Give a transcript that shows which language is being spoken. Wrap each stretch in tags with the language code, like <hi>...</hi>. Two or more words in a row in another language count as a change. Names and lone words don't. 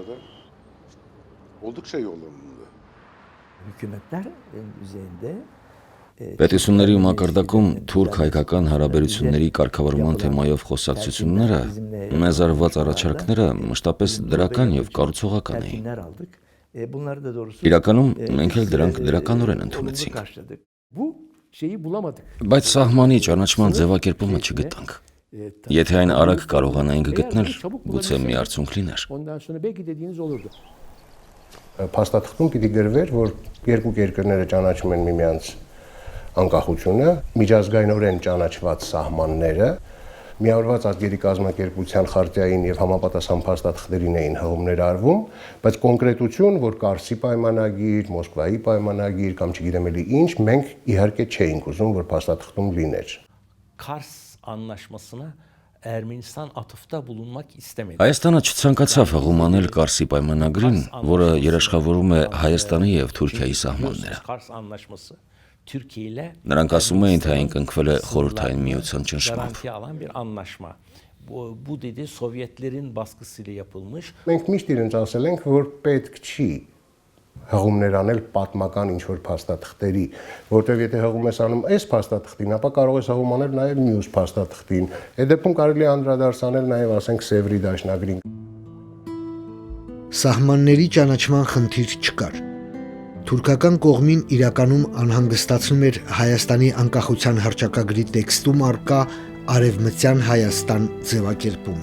<tr>Hükümetler üzerinde</tr> <hy>Պետությունների մակարդակում թուրք-հայկական հարաբերությունների կարգավորման թեմայով խոսակցությունները, մեզ արված առաջարկները մշտապես դրական եւ կառուցողական էին։</hy> <tr>telkinler aldık. Bunları da doğrusu</tr> <hy>Իրականում մենք էլ դրանք դրականորեն ընդունեցինք։</hy> <tr>karşıladık. Bu şeyi bulamadık.</tr> <hy>Բայց սահմանի ճանաչման ձևակերպումը չգտանք։ Եթե այն արագ կարողանայինք գտնել, գուցե մի արդյունք լիներ։</hy> <tr>Ondan sonra belki dediğiniz olurdu.</tr> <hy>Փաստաթղթում պիտի գրվեր, որ երկու երկրները ճանաչում են միմյանց անկախությունը, միջազգայինորեն ճանաչված սահմանները, միավորված ազգերի կազմակերպության խարտիային եւ համապատասխան փաստաթղթերին էին հղումներ արվում, բայց կոնկրետություն, որ Կարսի պայմանագիր, Մոսկվայի պայմանագիր կամ չգիտեմ էլի ինչ, մենք իհարկե չէինք ուզում, որ փաստաթղթում լիներ։</hy> <tr>Kars anlaşmasına Ermenistan atıfta bulunmak istemedi.</tr> <hy>Հայաստանը չցանկացավ հղումանել Կարսի պայմանագրին, որը երաշխավորում է Հայաստանի եւ Թուրքիայի սահմանները։</hy> <tr>Kars anlaşması Türkiye ile</tr> <hy>Նրանք ասում էին, թե այն կնքվել է խորհրդային միության ճնշմամբ։</hy> <tr>garanti alan bir anlaşma. Bu dedi Sovyetlerin baskısıyla yapılmış.</tr> <hy>Մենք միշտ իրենց ասել ենք, որ պետք չի հղումներ անել պատմական ինչ-որ փաստաթղթերի, որտեղ եթե հղում ես անում այս փաստաթղթին, ապա կարող ես հղում անել նաև մյուս փաստաթղթին։ Այդ դեպքում կարելի է անդրադարձանել նաև, ասենք, Սևրի դաշնագրին։ Սահմանների ճանաչման խնդիր չկար։ Թուրքական կողմին իրականում անհանգստացնում էր Հայաստանի անկախության հռչակագրի տեքստում առկա Արևմտյան Հայաստան ձևակերպումը։</hy>